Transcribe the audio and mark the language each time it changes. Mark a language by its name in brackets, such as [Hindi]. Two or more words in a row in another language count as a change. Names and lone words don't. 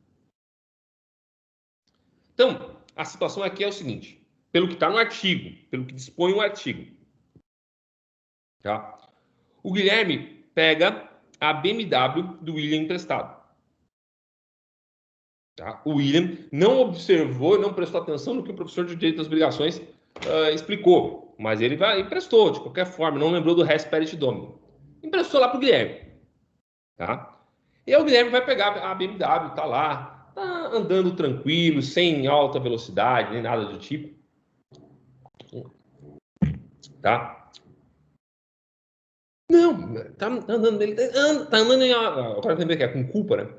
[Portuguese] Então, a situação aqui é o seguinte, pelo que está no artigo, pelo que dispõe o artigo, tá? O Guilherme pega a BMW do William emprestado. Tá? O William não observou, não prestou atenção no que o professor de Direito das Obrigações explicou, mas ele emprestou, de qualquer forma, não lembrou do [Latin] res perit dominum. [Portuguese] Emprestou lá para o Guilherme. Tá? E aí o Guilherme vai pegar a BMW, tá lá, tá andando tranquilo, sem alta velocidade, nem nada do tipo. Tá? Não, tá andando, ele tá andando em alta. Agora lembrei que é com culpa, né?